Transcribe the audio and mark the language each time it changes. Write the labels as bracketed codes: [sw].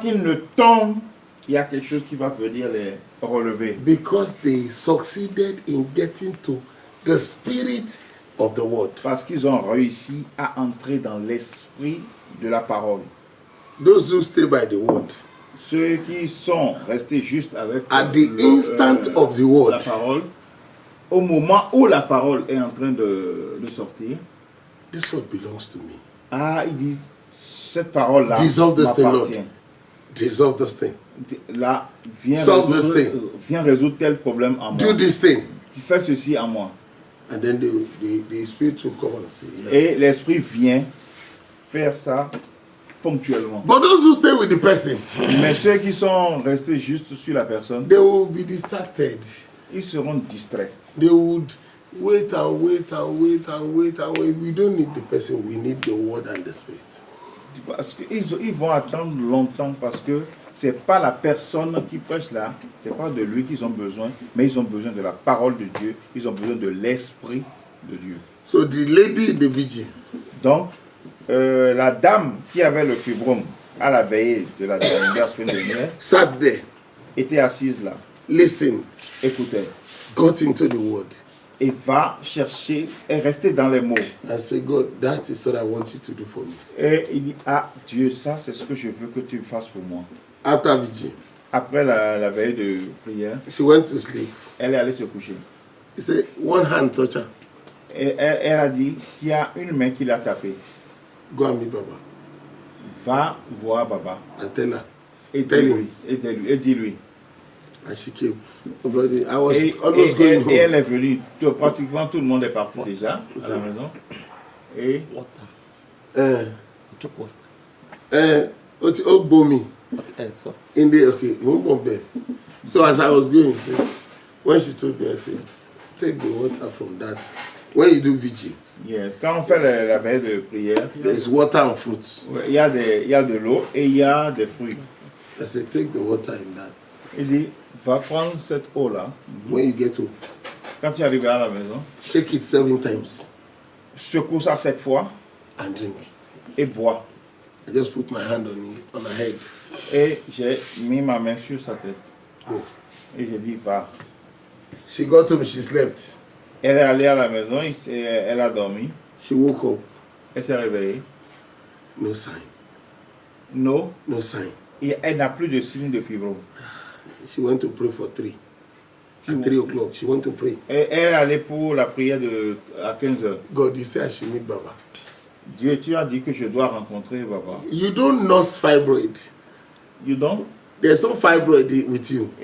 [fr] qu'ils ne tombent, il y a quelque chose qui va venir les relever. [en] Because they succeeded in getting to the spirit of the word. [fr] Parce qu'ils ont réussi à entrer dans l'esprit de la parole. [en] Those who stay by the word, [fr] Ceux qui sont restés juste avec [en] at the instant of the [fr] la [en] word, [fr] parole, au moment où la parole est en train de sortir, [en] this word belongs to me. [fr] ils disent, cette parole-là [en] Dissolve this thing, Lord. [fr] m'appartient. [en] Dissolve this thing. [fr] Là, [en] Solve this thing. [fr] viens résoudre tel problème en moi. [en] Do this thing. [fr] Tu fais ceci en moi. [en] And then the spirit will come and say, yeah. [fr] Et l'esprit vient faire ça ponctuellement. [en] But those who stay with the person, [fr] Mais ceux qui sont restés juste sur la personne, [en] they will be distracted. [fr] ils seront distraits. [en] They would wait and wait and wait and wait and wait. We don't need the person, we need the word and the spirit. [fr] Parce qu'ils vont attendre longtemps parce que c'est pas la personne qui prêche là, c'est pas de lui qu'ils ont besoin, mais ils ont besoin de la parole de Dieu, ils ont besoin de l'esprit de Dieu. [en] So the lady in the vigil, [fr] Donc, la dame qui avait le fibrome à la veillée de la dernière semaine dernière [en] sat there, [fr] était assise là, [en] listened, [fr] écoutait, [en] got into the word, [fr] et va chercher, et rester dans les mots. [en] and said, God, that is what I want you to do for me. [fr] Et il dit, Dieu, ça c'est ce que je veux que tu fasses pour moi. [en] After vigil, [fr] Après la veille de prière, [en] she went to sleep. [fr] elle est allée se coucher. [en] He said, one hand touch her. [fr] Et elle a dit qu'il y a une main qui l'a tapé. [en] Go and meet Baba [fr] Va voir Baba [en] and tell her. [fr] et [en] Tell [fr] dis-lui. Et dis-lui. [en] And she came. But I was [fr] Et [en] almost going [fr] elle [en] home. [fr] est venue. Pratiquement tout le monde est parti déjà à la maison. Et Bomi. In the okay, one more bed. [en] So as I was going, when she told me, I said, take the water from that. When you do vigil, [fr] yes, quand on fait la veille de prière, [en] there's water and fruits. [fr] il y a de l'eau et il y a des fruits. [en] I said, take the water in that. [fr] Il dit, va prendre cette eau-là. [en] When you get home, [fr] Quand tu arrives à la maison, [en] shake it 7 times [fr] secoue ça 7 fois [en] and drink. [fr] et bois. [en] I just put my hand on her head. [fr] Et j'ai mis ma main sur sa tête. [en] Go. [fr] Et j'ai dit, va. [en] She got home, she slept. [fr] Elle est allée à la maison, elle a dormi, [en] She woke up. [fr] elle s'est réveillée. [en] No sign. No, No sign. [fr] et elle n'a plus de signe de fibrome. [en] She went to pray for 3. At 3 o'clock, she went to pray. [fr] Et elle est allée pour la prière à 15h. [en] God, you say I should meet Baba. [fr] Dieu, tu as dit que je dois rencontrer Baba. [en] You don't nurse fibroid. You don't? There's no fibroid with you.